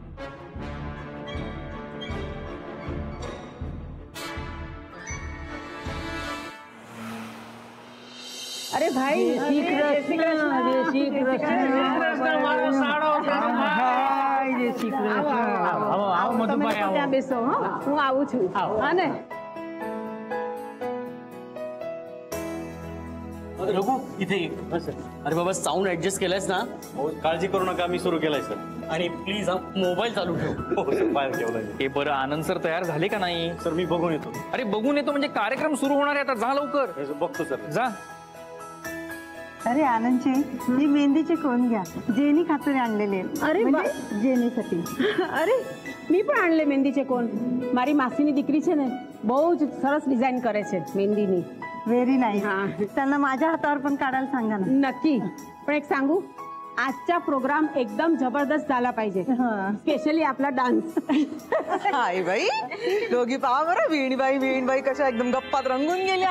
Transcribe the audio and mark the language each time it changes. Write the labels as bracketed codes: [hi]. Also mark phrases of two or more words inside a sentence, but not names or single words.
[mr] अरे भाई, [gu] બેસો હું આવું છું. હા ને [mr] रघु इथे ये. अरे बाबा, [en] sound adjust [mr] केलायस ना? काळजी करू नका, मी सुरू केलाय सर. आणि प्लीज हा मोबाईल चालू ठेव. हो सर, बाहेर ठेवलाय. हे बरं, आनंद सर तयार झाले का नाही? सर मी बघून येतो. अरे बघून येतो म्हणजे कार्यक्रम सुरू होणार आहे आता, जा लवकर. बघतो सर. जा. अरे आनंदचे ही मेहंदीचे कोण घ्या, जेनी खातर आणलेले. अरे जेनीसाठी. अरे मी પણ आणले मेहंदीचे कोण. [gu] મારી માસીની દીકરી છે ને, બહુ જ સરસ ડિઝાઇન કરે છે मेहंदीની. [en] very nice. [mr] त्यांना माझ्या हातावर पण काढायला सांगा ना. नक्की. पण एक सांगू, आजचा प्रोग्राम एकदम जबरदस्त झाला पाहिजे, स्पेशली आपला डान्स. हाय बाई, दोघी पहा बरं, वीणबाई कशा एकदम गप्पात रंगून गेल्या.